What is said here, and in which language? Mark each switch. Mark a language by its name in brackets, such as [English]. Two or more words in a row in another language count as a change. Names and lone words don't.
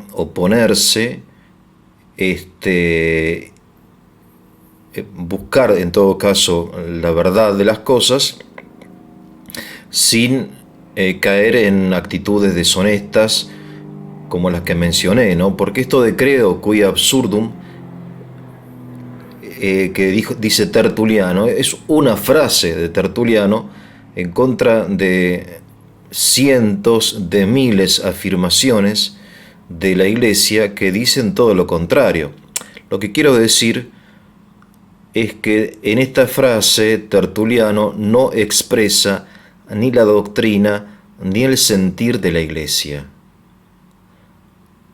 [Spanish] Oponerse, buscar en todo caso la verdad de las cosas sin caer en actitudes deshonestas como las que mencioné, ¿no? Porque esto de [Latin] credo quia absurdum [Spanish] dice Tertuliano es una frase de Tertuliano en contra de cientos de miles de afirmaciones de la Iglesia que dicen todo lo contrario. Lo que quiero decir es que en esta frase Tertuliano no expresa ni la doctrina ni el sentir de la Iglesia.